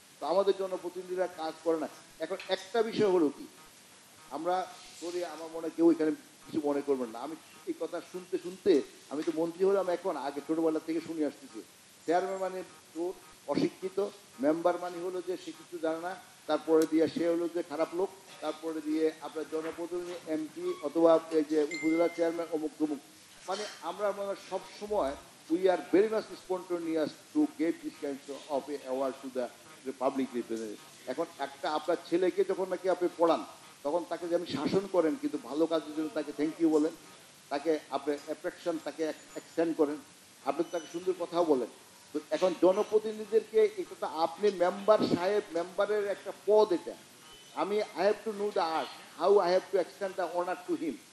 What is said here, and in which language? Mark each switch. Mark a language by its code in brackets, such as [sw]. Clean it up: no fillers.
[bn] তো আমাদের জনপ্রতিনিধিরা কাজ করে না। এখন একটা বিষয় হলো কি, আমরা করি, আমার মনে কেউ এখানে কিছু মনে করবেন না, আমি এই কথা শুনতে শুনতে, আমি তো মন্ত্রী হলাম এখন, আগে ছোটোবেলা থেকে শুনে আসতেছি, চেয়ারম্যান মানে চোর, অশিক্ষিত, মেম্বার মানে হলো যে সে কিছু জানে না, তারপরে দিয়ে সে হলো যে খারাপ লোক, তারপরে দিয়ে আপনার জনপ্রতিনিধি এমপি অথবা এই যে উপজেলা চেয়ারম্যান অমুক তমুক, মানে আমরা মনে সব সময় [en] we are very much spontaneous to give this kind of a award to the public representative. [bn] এখন একটা আপনার ছেলেকে যখন নাকি আপনি পড়ান তখন তাকে যেমন শাসন করেন কিন্তু ভালো কাজের জন্য তাকে থ্যাংক ইউ বলেন, তাকে আপনি অ্যাট্রাকশন তাকে এক্সটেন্ড করেন, আপনি তাকে সুন্দর কথাও বলেন। তো এখন জনপ্রতিনিধিদেরকে এটা তো আপনি মেম্বার সাহেব, মেম্বারের একটা পদ এটা, আমি [en] I have to know the art how I have to extend the honour to him.